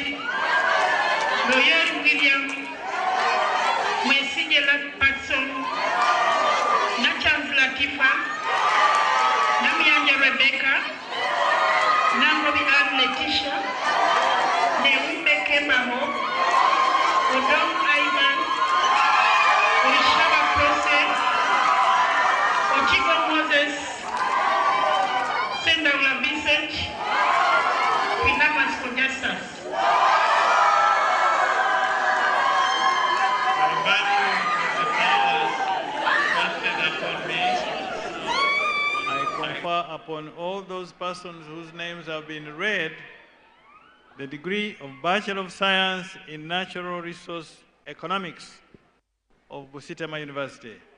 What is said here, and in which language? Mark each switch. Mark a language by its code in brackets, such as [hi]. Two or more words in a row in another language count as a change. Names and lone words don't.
[en] Loyal William, Mwesigelat Patson, Nachans Latifa, Namianja Rebecca, Namobi Ann Letitia, Neumbe Kemaho, Odom Ivan, Orishaba Process, Ochigo Moses, Sendaula Vincent, Pinamas Congestas. Upon all those persons whose names have been read, the degree of Bachelor of Science in Natural Resource Economics of Busitema University.